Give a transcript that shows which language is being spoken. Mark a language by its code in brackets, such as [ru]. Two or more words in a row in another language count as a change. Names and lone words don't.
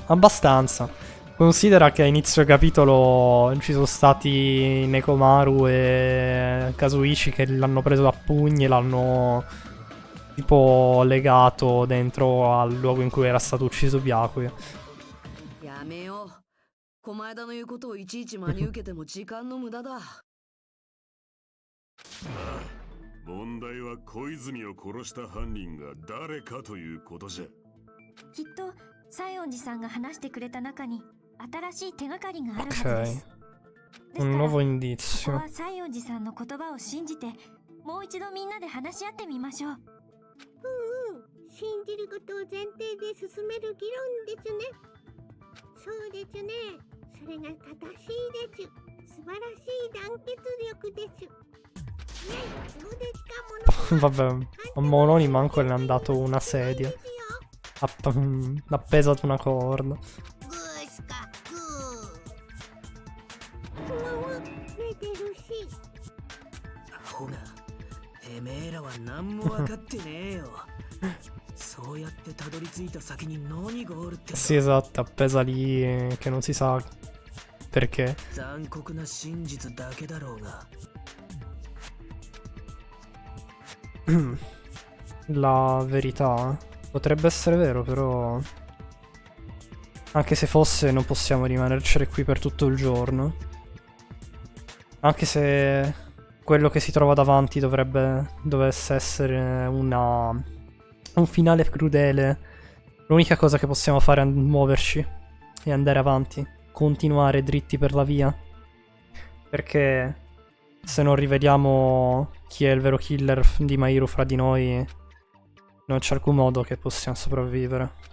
[it] Abbastanza. Considera che a inizio capitolo ci sono stati Nekomaru e Kazuichi che l'hanno preso a pugni e l'hanno tipo legato dentro al luogo in cui era stato ucciso Byakuya. [ja] 問題は小泉を殺した犯人が誰かということじゃ。きっと西園寺さんが話してくれた中に新しい手がかりがあるはずです。 [it] Un nuovo indizio. [ja] ここは西園寺さんの言葉を信じてもう一度みんなで話し合ってみましょう。信じることを前提で進める議論ですね。そうですね。それが正しいです。素晴らしい団結力です。 [it] Vabbè, a Mononi manco le hanno dato una sedia. Appesa ad una corda. [ja] ほが、てめえらは何も分かってねえよ。そうやってたどり着いた先に何があるって。 [it] Sì, esatto, appesa lì che non si sa perché. [ja] 残酷な真実だけだろうが。 [it] La verità potrebbe essere vero, però anche se fosse non possiamo rimanercene qui per tutto il giorno. Anche se quello che si trova davanti dovesse essere un finale crudele, l'unica cosa che possiamo fare è muoverci e andare avanti, continuare dritti per la via, perché se non rivediamo chi è il vero killer di Mahiru fra di noi, non c'è alcun modo che possiamo sopravvivere.